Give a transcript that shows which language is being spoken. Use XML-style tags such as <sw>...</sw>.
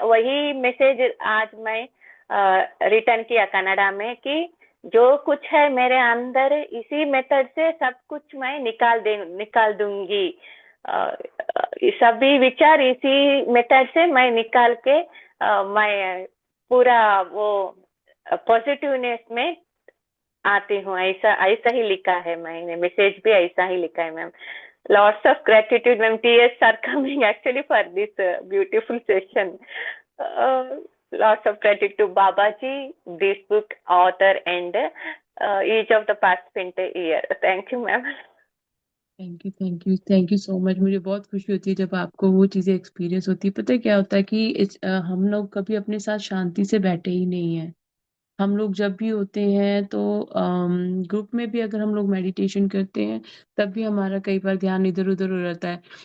<hi>वही मैसेज आज मैं रिटर्न किया कनाडा में कि जो कुछ है मेरे अंदर, इसी मेथड से सब कुछ मैं निकाल दूंगी। सभी विचार इसी मेथड से मैं निकाल के मैं पूरा वो पॉजिटिवनेस में आती हूँ। ऐसा ऐसा ही लिखा है, मैंने मैसेज भी ऐसा ही लिखा है ma'am.</hi> <en>Lots of gratitude, ma'am. Tears are coming actually for this beautiful session. Uh, Lots of gratitude to Babaji, this book author, and each of the participant here. Thank you, ma'am. Thank you, thank you, thank you so much.</en> <hi>मुझे बहुत खुशी होती है जब आपको वो चीजें experience होती है। पता है क्या होता है कि हम लोग कभी अपने साथ शांति से बैठे ही नहीं है। हम लोग जब भी होते हैं तो ग्रुप में भी अगर हम लोग मेडिटेशन करते हैं तब भी हमारा कई बार ध्यान इधर उधर हो जाता है।</hi>